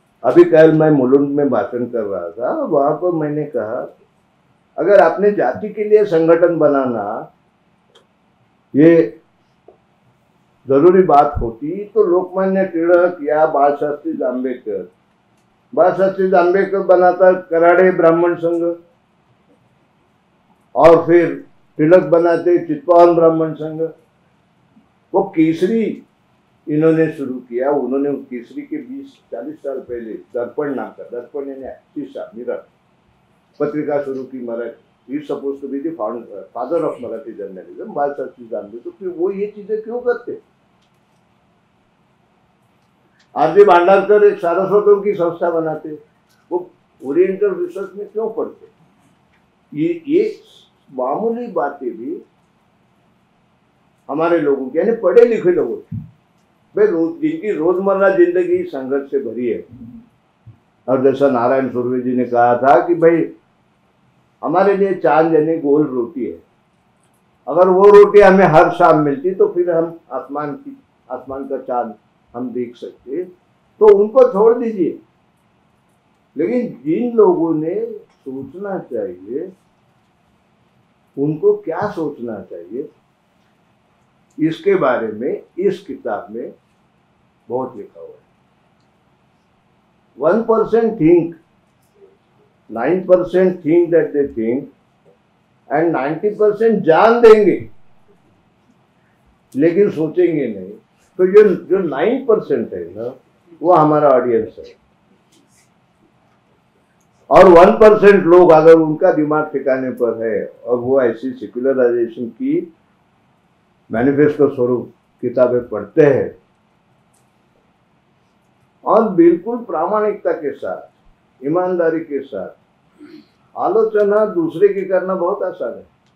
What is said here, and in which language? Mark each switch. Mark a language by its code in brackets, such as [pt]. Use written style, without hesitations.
[hi] अभी कल मैं मुलुंड में भाषण कर रहा था, वहां पर मैंने कहा अगर आपने जाति के लिए संगठन बनाना ये जरूरी बात होती तो लोकमान्य टिळक या बाळशास्त्री जांभेकर बनाता कराड़े ब्राह्मण संघ, और फिर टिळक बनाते चित्पावन ब्राह्मण संघ। वो केसरी इन्होंने शुरू किया, उन्होंने केसरी के 20-40 साल पहले दर्पण नाम का, दर्पण यानी शीशा मिरर पत्रिका शुरू की मराठी। [en] He suppose to be the father of Marathi journalism, Balshastri Jambhekar. [hi] तो फिर वो ये चीजें क्यों करते? आरजी भांडारकर एक सारस्वतों की संस्था बनाते, वो ओरिएंटल रिसर्च में क्यों पढ़ते? ये मामूली बातें भी हमारे लोगों की, यानी पढ़े लिखे लोगों की, भाई जिनकी रोजमर्रा जिंदगी संघर्ष से भरी है। और जैसा नारायण सुर्वे जी ने कहा था कि भाई हमारे लिए चांद यानी गोल रोटी है, अगर वो रोटी हमें हर शाम मिलती तो फिर हम आसमान का चांद हम देख सकते, तो उनको छोड़ दीजिए। लेकिन जिन लोगों ने सोचना चाहिए, उनको क्या सोचना चाहिए, इसके बारे में इस किताब में बहुत लिखा हुआ है। [en] 1% think, 9% think that they think, and 90% [hi] जान देंगे लेकिन सोचेंगे नहीं। तो जो 9% है ना, वो हमारा ऑडियंस है। और 1% लोग अगर उनका दिमाग ठिकाने पर है और वो ऐसी सेक्युलराइजेशन की मैनिफेस्टो स्वरूप किताबें पढ़ते हैं और बिल्कुल प्रामाणिकता के साथ, ईमानदारी के साथ, आलोचना दूसरे की करना बहुत आसान है।